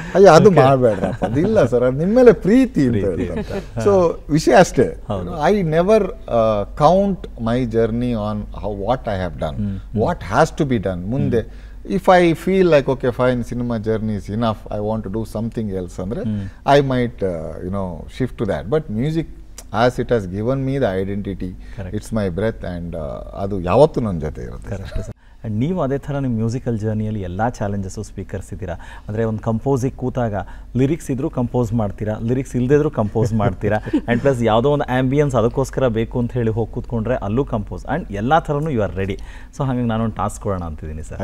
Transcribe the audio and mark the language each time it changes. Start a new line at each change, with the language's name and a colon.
Kannada: ಅಯ್ಯೋ ಅದು ಮಾಡಬೇಡ್ರಪ್ಪ, ಅದಿಲ್ಲ ಸರ್, ಅದು ನಿಮ್ಮ ಮೇಲೆ ಪ್ರೀತಿ ಅಂತ ಹೇಳ್ತಾರೆ. ಸೊ ವಿಷಯ ಅಷ್ಟೇ.
English: I never count my journey on what I have done, what has to be done. ಮುಂದೆ if I feel like okay fine cinema journey is enough, I want to do something else ಅಂದರೆ I might shift to that. But music as it has given me the identity, it's my breath and
Kannada: ಅದು ಯಾವತ್ತೂ ನನ್ನ ಜೊತೆ ಇರುತ್ತೆ. And ನೀವು ಅದೇ ಥರ ನಿಮ್ಮ ಮ್ಯೂಸಿಕಲ್ ಜರ್ನಿಯಲ್ಲಿ ಎಲ್ಲ ಚಾಲೆಂಜಸ್ಸು ಸ್ವೀಕರಿಸಿದ್ದೀರಾ. ಅಂದರೆ ಒಂದು ಕಂಪೋಸಿಗೆ ಕೂತಾಗ ಲಿರಿಕ್ಸ್ ಇದ್ದರೂ ಕಂಪೋಸ್ ಮಾಡ್ತೀರಾ, ಲಿರಿಕ್ಸ್ ಇಲ್ಲದಿದ್ರೂ ಕಂಪೋಸ್ ಮಾಡ್ತೀರಾ. ಆ್ಯಂಡ್ ಪ್ಲಸ್ ಯಾವುದೋ ಒಂದು ಆ್ಯಂಬಿಯನ್ಸ್ ಅದಕ್ಕೋಸ್ಕರ ಬೇಕು ಅಂತ ಹೇಳಿ ಹೋಗಿ ಕೂತ್ಕೊಂಡ್ರೆ ಅಲ್ಲೂ ಕಂಪೋಸ್ ಆ್ಯಂಡ್ ಎಲ್ಲ ಥರನೂ
English: You are ready.
Kannada: ಸೊ ಹಾಗಾಗಿ ನಾನೊಂದು ಟಾಸ್ಕ್ ಕೊಡೋಣ ಅಂತಿದ್ದೀನಿ ಸರ್.